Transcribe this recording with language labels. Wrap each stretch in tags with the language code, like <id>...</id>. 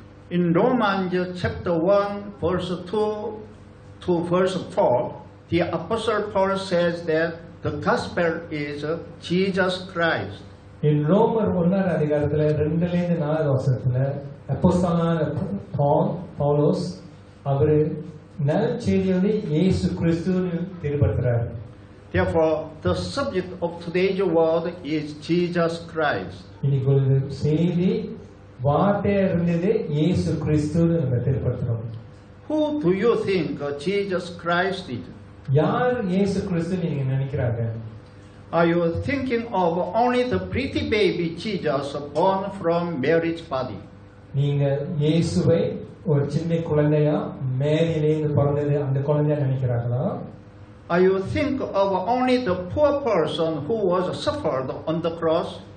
<en>In Romans chapter 1, verse 2 to verse 4, the Apostle Paul says that the gospel is Jesus Christ.</en> <ta>In ரோமர் 1ஆம் அதிகாரத்துல 2-4 வசனத்துல அப்போஸ்தலனான பவுலோஸ் அவர் நற்செய்தியை இயேசு கிறிஸ்துவை வெளிப்படுத்துறார்.</ta> <en>Therefore, the subject of today's word is Jesus Christ.</en> <ta>இன்னைக்கு செய்தி வார்த்தையா இருந்தது இயேசு கிறிஸ்துவை நம்ம வெளிப்படுத்துறோம்.</ta> <en>Who do you think Jesus Christ is?</en> <ta>யார் இயேசு கிறிஸ்து நீங்க நினைக்கிறாங்க?</ta> <en>Are you thinking of only the pretty baby Jesus born from Mary's body?</en> <ta>நீங்க இயேசுவை ஒரு சின்ன குழந்தையா மேரியிலிருந்து பிறந்தது அந்த குழந்தையா நினைக்கிறாங்களா?</ta> <en>Are you think of only the poor person who was suffered on the cross?</en>